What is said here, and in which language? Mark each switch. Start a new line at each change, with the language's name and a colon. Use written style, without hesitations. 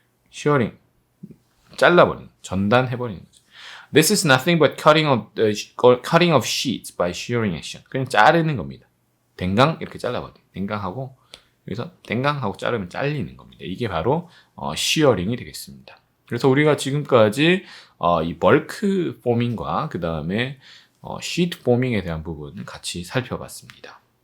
Korean: 시어링 잘라버리는 전단해버리는 거죠.
English: This is nothing but cutting of sheets by shearing action.
Korean: 그냥 자르는 겁니다. 댕강 이렇게 잘라버려. 댕강하고 여기서 댕강하고 자르면 잘리는 겁니다. 이게 바로 shearing이 되겠습니다. 그래서 우리가 지금까지 이 벌크 포밍과 그 다음에 시트 포밍에 대한 부분을 같이 살펴봤습니다.